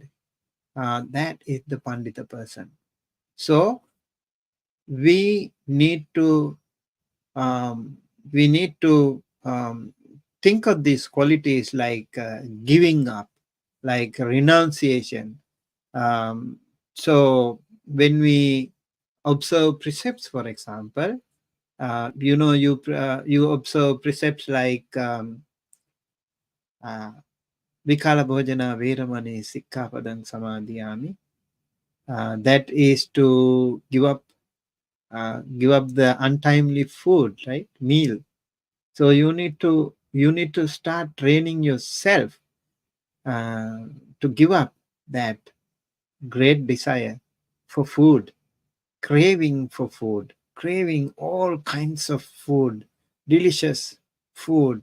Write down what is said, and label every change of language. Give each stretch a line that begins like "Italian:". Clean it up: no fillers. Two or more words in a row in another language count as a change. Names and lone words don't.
English: That is the Pandita person. So we need to um, we need to think of these qualities like giving up, like renunciation. So when we observe precepts, for example, you observe precepts like
Pali: vikala bhojana veramani sikkhapadang samadhiyami.
English: That is to give up the untimely food, right? Meal. So you need to start training yourself to give up that great desire for food, craving for food, craving all kinds of food, delicious food.